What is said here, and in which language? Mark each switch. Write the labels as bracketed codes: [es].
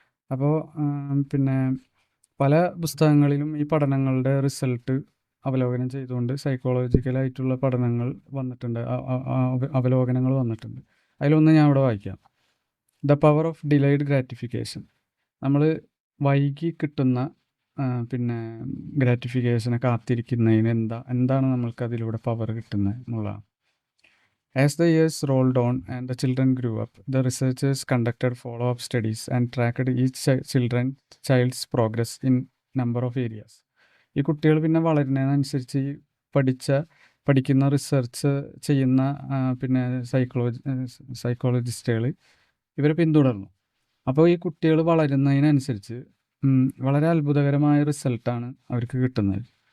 [ml] അപ്പോൾ പിന്നെ പല പുസ്തകങ്ങളിലും ഈ പഠനങ്ങളുടെ റിസൾട്ട് അവലോകനം ചെയ്തുകൊണ്ട് സൈക്കോളജിക്കലായിട്ടുള്ള പഠനങ്ങൾ വന്നിട്ടുണ്ട്, അവലോകനങ്ങൾ വന്നിട്ടുണ്ട്. അതിലൊന്ന് ഞാൻ ഇവിടെ വായിക്കാം. [en] The power of delayed gratification. [ml] നമ്മൾ വൈകി കിട്ടുന്ന പിന്നെ ഗ്രാറ്റിഫിക്കേഷനെ കാത്തിരിക്കുന്നതിന് എന്താണ് നമ്മൾക്ക് അതിലൂടെ പവർ കിട്ടുന്നത് എന്നുള്ളതാണ്. [en] As the years rolled on and the children grew up, the researchers conducted follow-up studies and tracked each child's progress in number of areas. [ml] ഈ കുട്ടികൾ പിന്നെ വളരുന്നതിനനുസരിച്ച് ഈ പഠിക്കുന്ന റിസർച്ച് ചെയ്യുന്ന പിന്നെ സൈക്കോളജിസ്റ്റുകൾ ഇവരെ പിന്തുടർന്നു. അപ്പോൾ ഈ കുട്ടികൾ വളരുന്നതിനനുസരിച്ച് വളരെ അത്ഭുതകരമായ റിസൾട്ടാണ് അവർക്ക് കിട്ടുന്നത്.